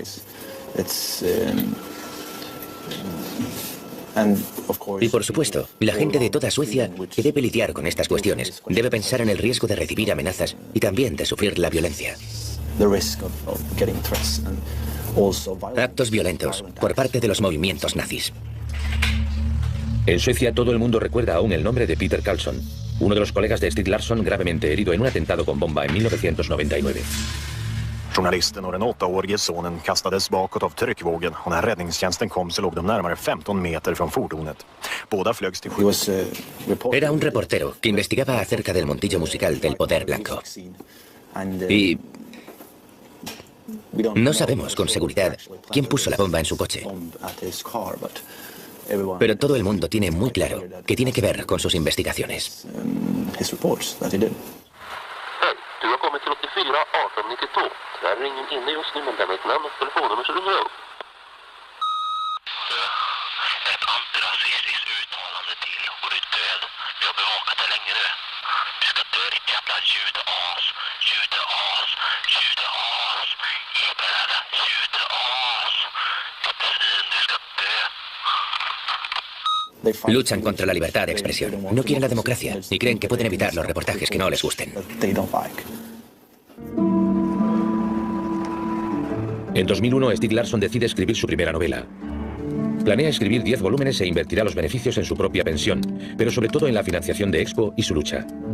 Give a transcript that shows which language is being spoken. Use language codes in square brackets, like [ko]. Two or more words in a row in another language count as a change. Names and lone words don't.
[es] Y por supuesto, la gente de toda Suecia que debe lidiar con estas cuestiones debe pensar en el riesgo de recibir amenazas y también de sufrir la violencia. Actos violentos por parte de los movimientos nazis. En Suecia todo el mundo recuerda aún el nombre de Peter Carlsson, uno de los colegas de Stieg Larsson gravemente herido en un atentado con bomba en 1999. [sv] Journalisten och den 8-årige sonen kastades bakåt av tryckvågen och när räddningstjänsten kom så låg de närmare 15 meter från fordonet. Båda flögs till sjukhus. [es] Era un reportero que investigaba acerca del montillo musical del poder blanco. Y no sabemos con seguridad quién puso la bomba en su coche. Pero todo el mundo tiene muy claro que tiene que ver con sus investigaciones. [sv] Du har kommit till 84 1892. Tyvärr är ingen inne just nu, men lämna ett namn och telefonnummer så ringer jag upp. Ett antirasistiskt uttalande till och du är död. Vi har bevakat det länge nu. Du ska dö ditt jävla judeas. Judeas. Judeas. Ibland judeas. Ditt svin, du ska dö. [es] Luchan contra la libertad de expresión. No quieren la democracia y creen que pueden evitar los reportajes que no les gusten. En 2001, Stieg Larsson decide escribir su primera novela. Planea escribir 10 volúmenes e invertirá los beneficios en su propia pensión, pero sobre todo en la financiación de Expo y su lucha.